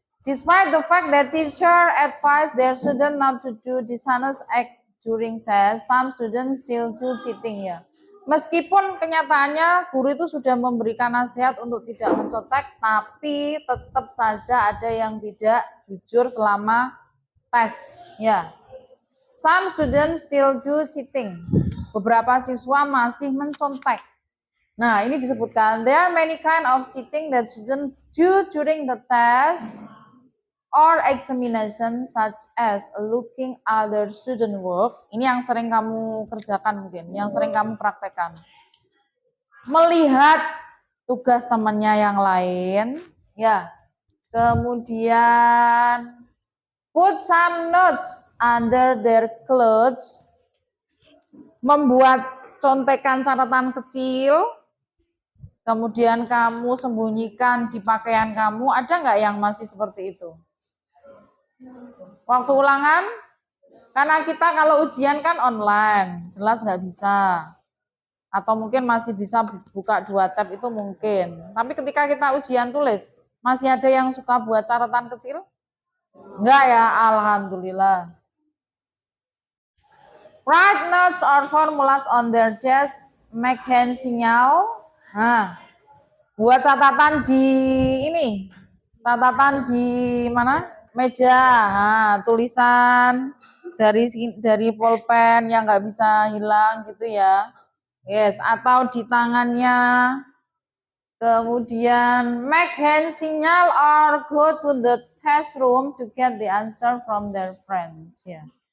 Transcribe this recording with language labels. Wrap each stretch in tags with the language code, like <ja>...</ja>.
<en>Despite the fact that teacher advise their student not to do dishonest act during test, some students still do cheating ya.</en> <id>Meskipun kenyataannya guru itu sudah memberikan nasihat untuk tidak mencontek, tapi tetap saja ada yang tidak jujur selama tes ya.</id> <en>Some students still do cheating.</en> <id>Beberapa siswa masih mencontek. Nah, ini disebutkan</id> <en>there are many kind of cheating that students do during the test or examination, such as looking other student work.</en> <id>Ini yang sering kamu kerjakan mungkin, yang sering kamu praktekkan. Melihat tugas temannya yang lain, ya. Kemudian</id> <en>put some notes under their clothes.</en> <id>Membuat contekan catatan kecil. Kemudian kamu sembunyikan di pakaian kamu. Ada nggak yang masih seperti itu? Waktu ulangan, karena kita kalau ujian kan online, jelas nggak bisa. Atau mungkin masih bisa buka 2 tab itu mungkin. Tapi ketika kita ujian tulis, masih ada yang suka buat catatan kecil? Enggak ya, alhamdulillah.</id> <en>Write notes or formulas on their desk, make hand signal.</en> <id>Nah, buat catatan di ini, catatan di mana? Meja, nah, tulisan dari pulpen yang nggak bisa hilang gitu ya.</id> <en>Yes,</en> <id>atau di tangannya. Kemudian</id> <en>make hand signal or go to the test room to get the answer from their friends ya.</en>